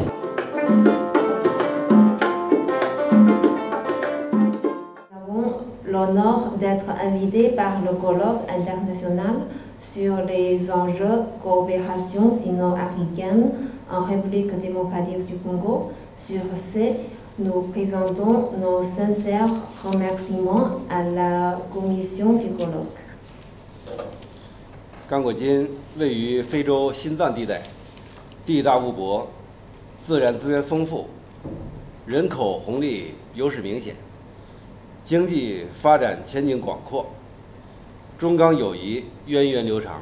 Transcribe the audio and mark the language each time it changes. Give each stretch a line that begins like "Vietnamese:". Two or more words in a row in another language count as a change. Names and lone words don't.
French: Nous avons l'honneur d'être invités par le colloque international sur les enjeux de coopération sino-africaine en République démocratique du Congo. Sur ce, nous présentons nos sincères remerciements à la commission du colloque.
Chinese: 刚果金位于非洲心脏地带，地大物博，自然资源丰富，人口红利优势明显，经济发展前景广阔，中港友谊源远流长。